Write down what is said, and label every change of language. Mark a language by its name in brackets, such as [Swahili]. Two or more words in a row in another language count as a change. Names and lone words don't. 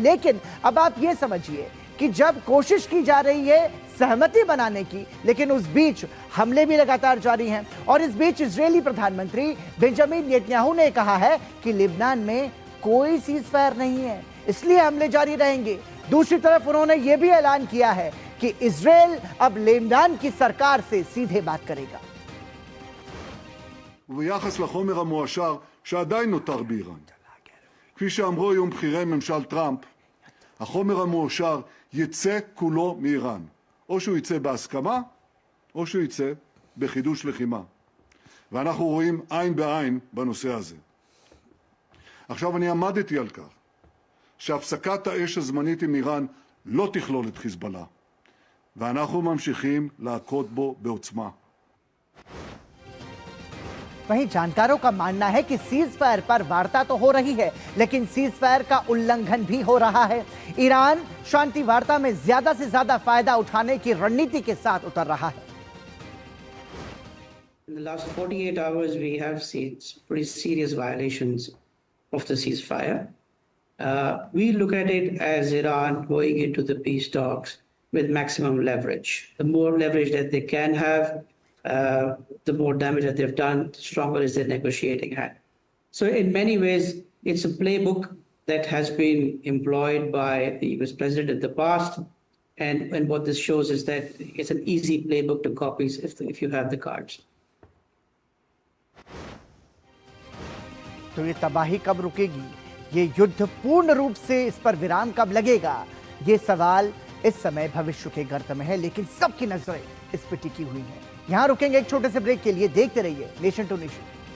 [Hindi] लेकिन अब आप ये समझिए कि जब कोशिश की जा रही है सहमति बनाने की, लेकिन उस बीच हमले भी लगातार जारी हैं और इस बीच इजरायली प्रधानमंत्री बेंजामिन नेतन्याहू ने कहा है कि लेबनान में कोई [English] cease fire [Hindi] नहीं है, इसलिए हमले जारी रहेंगे। दूसरी तरफ उन्होंने यह भी ऐलान किया है कि इजरायल अब लेबनान की सरकार से सीधे बात करेगा। [Hebrew] וביחס לחומר המועשר שעדיין נותר באיראן. כפי שאמרו היום בכירי ממשל טראמפ, החומר המועשר יצא כולו מאיראן. או שהוא יצא בהסכמה, או שהוא יצא בחידוש לחימה. ואנחנו רואים עין בעין בנושא הזה. עכשיו אני עמדתי על כך שהפסקת האש הזמנית עם איראן לא תכלול את חיזבאללה. ואנחנו ממשיכים להכות בו בעוצמה. [Hindi] वहीं जानकारों का मानना है कि [English] cease fire [Hindi] पर वार्ता तो हो रही है, लेकिन [English] cease fire [Hindi] का उल्लंघन भी हो रहा है। ईरान शांति वार्ता में ज्यादा से ज्यादा फायदा उठाने की रणनीति के साथ उतर रहा है। [English] In the last 48 hours, we have seen pretty serious violations of the ceasefire. We look at it as Iran going into the peace talks with maximum leverage. The more leverage that they can have, the more damage that they've done, the stronger is their negotiating hand. So in many ways, it's a playbook that has been employed by the US president in the past. And what this shows is that it's an easy playbook to copy if you have the cards. [Hindi] तो ये तबाही कब रुकेगी, ये युद्ध पूर्ण रूप से इस पर विराम कब लगेगा, ये सवाल इस समय भविष्य के गर्त में है, लेकिन सबकी नजरें इस पर टिकी हुई हैं। यहां रुकेंगे एक छोटे से ब्रेक के लिए, देखते रहिए नेशन टू नेशन।